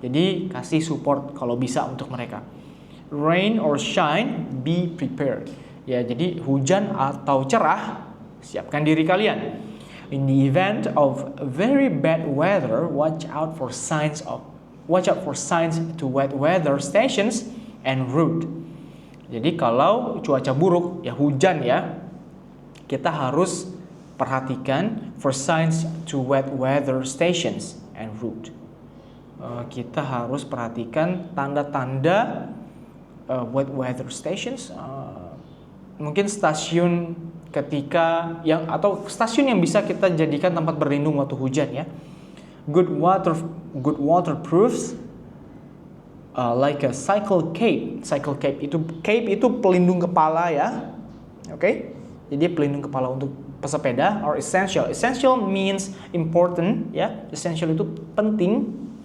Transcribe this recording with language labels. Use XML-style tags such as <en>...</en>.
<id>Jadi kasih support kalau bisa untuk mereka.</id> <en>Rain or shine, be prepared.</en> <id>Ya, jadi hujan atau cerah, siapkan diri kalian.</id> <en>In the event of very bad weather, watch out for signs to wet weather stations and route.</en> <id>Jadi kalau cuaca buruk, ya hujan ya, kita harus perhatikan</id> <en>for signs to wet weather stations and route.</en> <id>Kita harus perhatikan tanda-tanda wet weather stations. Mungkin stasiun ketika yang atau stasiun yang bisa kita jadikan tempat berlindung waktu hujan ya.</id> <en>Good waterproofs like a cycle cape.</en> <id>Cycle cape itu pelindung kepala ya. Jadi pelindung kepala untuk pesepeda or essential.</id> <en>Essential means important</en> <id>ya. Essential itu penting.</id>